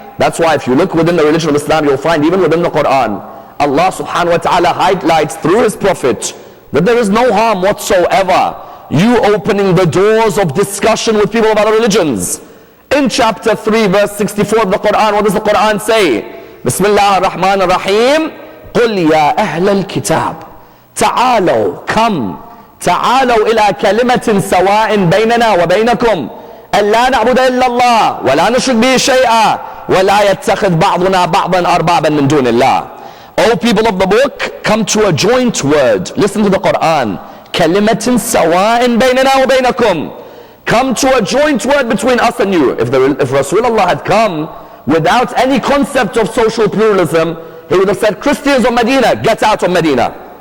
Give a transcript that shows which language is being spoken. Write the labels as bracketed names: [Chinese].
[English] That's why if you look within the religion of Islam, you'll find even within the Quran, Allah subhanahu wa ta'ala highlights through His Prophet that there is no harm whatsoever you opening the doors of discussion with people of other religions. In chapter 3 verse 64 of the Quran, what does the Quran say? [Arabic] Bismillah ar-Rahman ar-Rahim. قُلْ يَا أَهْلَ الْكِتَابِ تعالوا [English] come [Arabic] تعالوا إلى كلمة سواء بيننا وبينكم ألا نعبد إلا الله ولا نشرك به شيئا ولا يتخذ بعضنا بعضا أربابا من دون الله. [English] O people of the book, come to a joint word. Listen to the Quran. [Arabic] كلمة سواء بيننا وبينكم. [English] Come to a joint word between us and you. If Rasulullah had come without any concept of social pluralism, he would have said, Christians of Medina, get out of Medina.